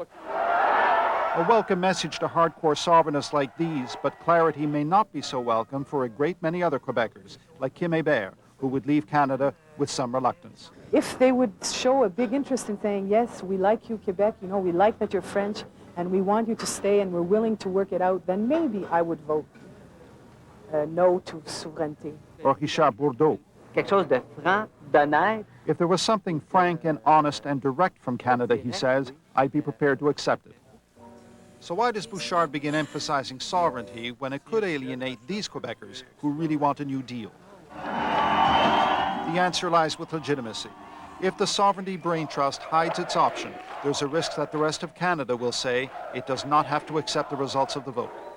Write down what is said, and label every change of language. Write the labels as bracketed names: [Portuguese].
[English] A welcome message to hardcore sovereignists like these, but clarity may not be so welcome for a great many other Quebecers, like Kim Hébert, who would leave Canada with some reluctance. If they would show a big interest in saying, yes, we like you, Quebec, you know, we like that you're French, and we want you to stay, and we're willing to work it out, then maybe I would vote no to souveraineté. Or Richard Bourdeau. [French] Quelque chose de franc, d'honnête. [English] If there was something frank and honest and direct from Canada, he says, I'd be prepared to accept it. So why does Bouchard begin emphasizing sovereignty when it could alienate these Quebecers who really want a new deal? The answer lies with legitimacy. If the Sovereignty Brain Trust hides its option, there's a risk that the rest of Canada will say it does not have to accept the results of the vote.